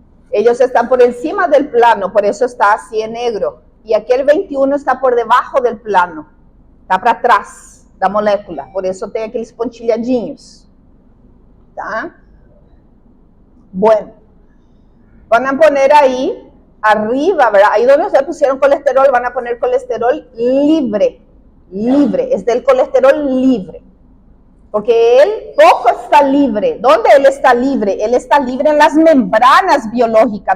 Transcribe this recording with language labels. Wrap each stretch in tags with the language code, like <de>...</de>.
<es>Ellos están por encima del plano, por eso está así en negro. Y aquel 21 está por debajo del plano.</es> <pt>Está para trás da molécula,</pt> <es>por eso</es> <pt>tem aqueles pontilhadinhos. ¿Tá?</pt> <es>Bueno, van a poner ahí arriba, ¿verdad? Ahí donde ustedes pusieron colesterol, van a poner colesterol libre. Libre, es del colesterol libre. Porque él poco está libre. ¿Dónde él está libre? Él está libre en las membranas biológicas.</es>